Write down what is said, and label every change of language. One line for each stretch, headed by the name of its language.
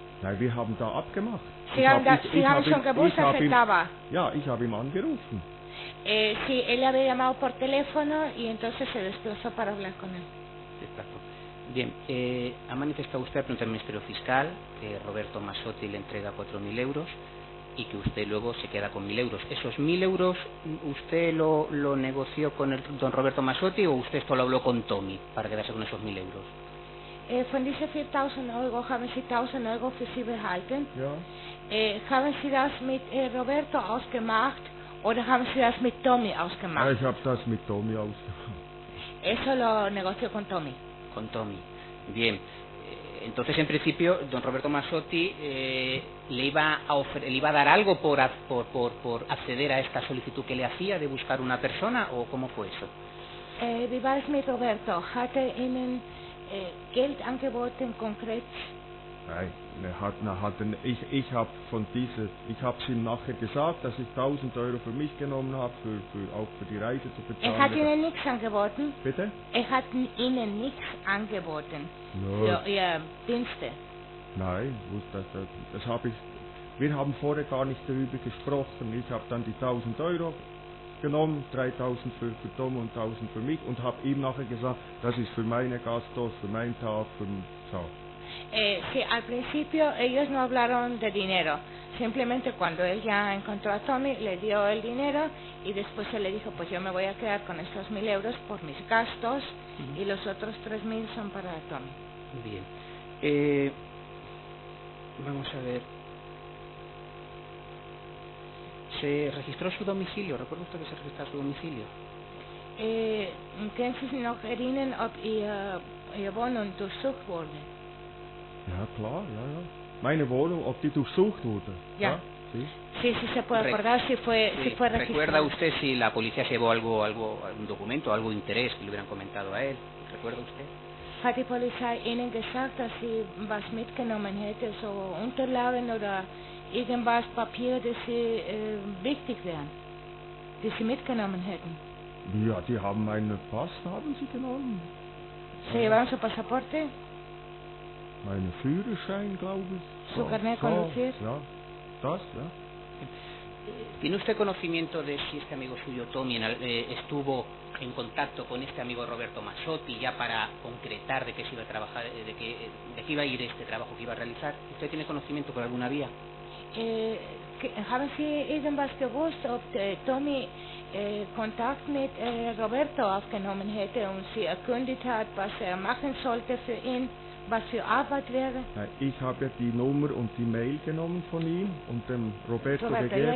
German: Nein, wir haben da abgemacht. Sie haben schon gewusst, dass er da war? Ja, ich habe ihn angerufen.
Spanish: Sí, él había llamado por teléfono y entonces se desplazó para hablar con él. Exacto. Bien, ha manifestado usted ante el Ministerio Fiscal que Roberto Massotti le entrega 4.000 euros y que usted luego se queda con 1.000 euros. ¿Esos 1.000 euros usted lo negoció con el don Roberto Massotti o usted esto lo habló con Tommy para quedarse con esos 1.000 euros?
German: Von diese 4.000 Euro haben Sie 1.000 Euro für Sie behalten? Ja. Haben Sie das mit Roberto ausgemacht oder haben Sie das mit Tommy ausgemacht? Ja, ich habe das mit Tommy ausgemacht.
Spanish: Eso lo negoció con Tommy. Con Tommy. Bien. Entonces, en principio, don Roberto Massotti le iba a dar algo por acceder a esta solicitud que le hacía de buscar una persona, ¿o cómo fue eso?
German: Wie war es mit Roberto? Hat Ihnen Geld angeboten konkret? Nein, ich habe es ihm nachher gesagt, dass ich 1.000 Euro für mich genommen habe, auch für die Reise zu bezahlen. Hat Ihnen nichts angeboten? Bitte? Hat Ihnen nichts angeboten für Ihre Dienste? Nein, das habe ich. Wir haben vorher gar nicht darüber gesprochen. Ich habe dann die 1.000 Euro genommen, 3.000 für Tom und 1.000 für mich und habe ihm nachher gesagt, das ist für meine Gastos, für meinen Tag, für so.
Spanish: Sí, al principio ellos no hablaron de dinero, simplemente cuando él ya encontró a Tommy le dio el dinero y después él le dijo, pues yo me voy a quedar con estos 1.000 euros por mis gastos y los otros 3.000 son para Tommy. Bien. Vamos a ver. ¿Se registró su domicilio? ¿Recuerda usted que se registró su domicilio?
German: Können Sie sich noch erinnern, ob Ihre Wohnung durchsucht wurde? Ja, klar, ja. Meine Wohnung, ob die durchsucht wurde? Ja.
Spanish: Sí. Sí, se puede acordar si fue registrado. ¿Recuerda usted si la policía llevó algún documento, algo de interés que le hubieran comentado a él? ¿Recuerda usted?
German: Hat die Polizei Ihnen gesagt, dass sie was mitgenommen hätte, so Unterlagen oder irgendwas, Papier, das Sie wichtig wären, die Sie mitgenommen hätten? Ja, die haben meinen Pass, haben sie genommen.
Spanish: ¿Se llevaron su pasaporte?
German: Meinen Führerschein, glaube ich.
Spanish: ¿Su carnet de conducir?
German: Ja, das, ja.
Spanish: ¿Tiene usted conocimiento de si este amigo suyo, Tommy, estuvo en contacto con este amigo Roberto Massotti ya para concretar de qué se iba a trabajar, de qué iba a ir este trabajo que iba a realizar? ¿Usted tiene conocimiento por alguna vía?
German: Haben Sie irgendwas gewusst, ob Tommy Kontakt mit Roberto aufgenommen hätte und sie erkundigt hat, was machen sollte für ihn, was für Arbeit wäre? Ich habe die Nummer und die Mail genommen von ihm und dem Roberto gegeben.